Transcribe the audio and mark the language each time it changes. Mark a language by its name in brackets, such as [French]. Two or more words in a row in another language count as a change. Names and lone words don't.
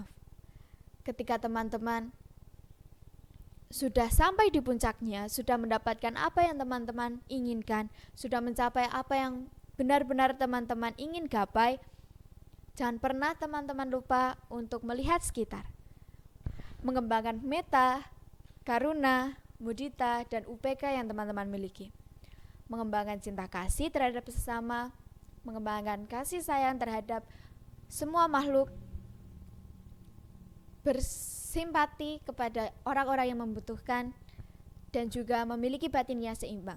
[Indonesian] Ketika teman-teman sudah sampai di puncaknya, sudah mendapatkan apa yang teman-teman inginkan, sudah mencapai apa yang benar-benar teman-teman ingin gapai, jangan pernah teman-teman lupa untuk melihat sekitar, mengembangkan [Pali] metta, karuna, mudita, [Indonesian] dan UPK yang teman-teman miliki, mengembangkan cinta kasih terhadap sesama, mengembangkan kasih sayang terhadap semua makhluk, bersimpati kepada orang-orang yang membutuhkan, dan juga memiliki batin yang seimbang.